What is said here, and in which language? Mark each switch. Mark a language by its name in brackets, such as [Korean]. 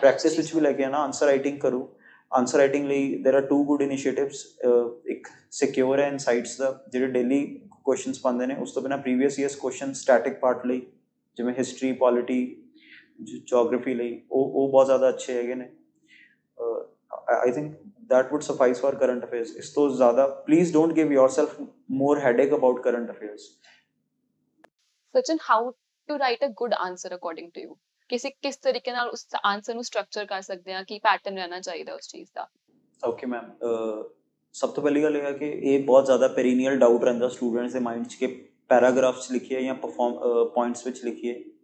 [Punjabi] Practice ਵਿੱਚ ਵੀ ਲੈ ਕੇ ਆਉਣਾ। ਆਨਸਰ ਰਾਈਟਿੰਗ ਕਰੋ। ਆਨਸਰ ਰਾਈਟਿੰਗ ਲਈ [English] There are 2 good initiatives. [Punjabi] ਇੱਕ ਸਿਕਿਉਰ ਹੈ ਇਨਸਾਈਟਸ ਦਾ, ਜਿਹੜੇ ਡੇਲੀ ਕੁਐਸਚਨਸ ਪਾਉਂਦੇ ਨੇ। ਉਸ ਤੋਂ ਬਿਨਾਂ previous years question static part ਲਈ, ਜਿਵੇਂ ਹਿਸਟਰੀ, ਪੋਲਿਟੀ, ਜੀਓਗ੍ਰਾਫੀ ਲਈ, ਉਹ ਬਹੁਤ ਜ਼ਿਆਦਾ ਅੱਛੇ ਹੈਗੇ ਨੇ। [English] I think that would suffice for current affairs. [Punjabi] ਇਸ ਤੋਂ ਜ਼ਿਆਦਾ [English] please don't give yourself more headache about current affairs. Sachin, how to write a good answer according to you? [Punjabi] ਕਿਸ ਤਰੀਕੇ ਨਾਲ ਉਸ ਆਨਸਰ ਨੂੰ ਸਟਰਕਚਰ ਕਰ ਸਕਦੇ ਹਾਂ, ਕੀ ਪੈਟਰਨ ਰਹਿਣਾ ਚਾਹੀਦਾ ਉਸ ਚੀਜ਼ ਦਾ? ਓਕੇ ਮੈਮ, ਸਭ ਤੋਂ ਪਹਿਲੀ ਗੱਲ ਇਹ ਹੈ ਕਿ ਇਹ ਬਹੁਤ ਜ਼ਿਆਦਾ ਪੈਰੀਨੀਅਲ ਡਾਊਟ ਰਹਿੰਦਾ ਸਟੂਡੈਂਟਸ ਦੇ ਮਾਈਂਡ 'ਚ ਕਿ ਪੈਰਾਗ੍ਰਾਫਸ ਲਿਖੀਏ ਜਾਂ ਪੁਆਇੰਟਸ ਵਿੱਚ ਲਿਖੀਏ।